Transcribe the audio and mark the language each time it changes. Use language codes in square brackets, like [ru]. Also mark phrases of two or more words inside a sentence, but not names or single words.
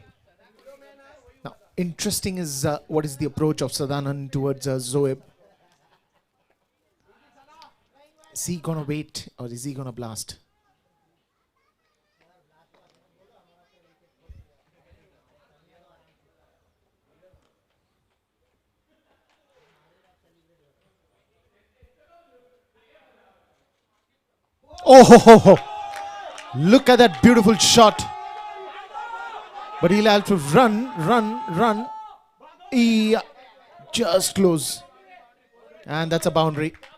[en] Now, interesting is what is the approach of Sadanan towards Zoeb. Is he gonna wait or is he gonna blast? Oh, ho, ho, ho. Look at that beautiful shot. But he'll have to run. Yeah, just close. And that's a boundary.